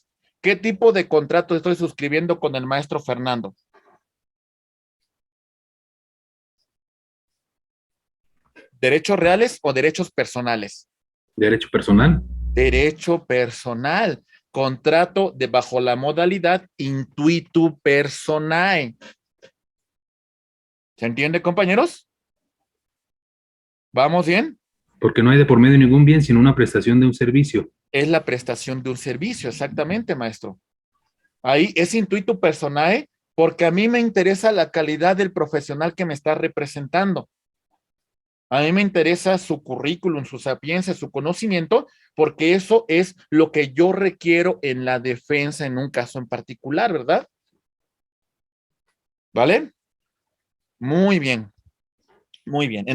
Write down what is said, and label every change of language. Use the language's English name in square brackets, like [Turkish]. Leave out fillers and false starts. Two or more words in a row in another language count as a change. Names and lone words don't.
[Spanish] ¿Qué tipo de contrato estoy suscribiendo con el maestro Fernando? ¿Derechos reales o derechos personales? Derecho personal. Derecho personal. Contrato de bajo la modalidad [Latin] intuitu personae. [Spanish] ¿Se entiende, compañeros? ¿Vamos bien? Porque no hay de por medio ningún bien, sino una prestación de un servicio. Es la prestación de un servicio, exactamente, maestro. Ahí es [Latin] intuitu personae [Spanish] porque a mí me interesa la calidad del profesional que me está representando. A mí me interesa su currículum, su sapiencia, su conocimiento, porque eso es lo que yo requiero en la defensa en un caso en particular, ¿verdad? ¿Vale? Muy bien, muy bien.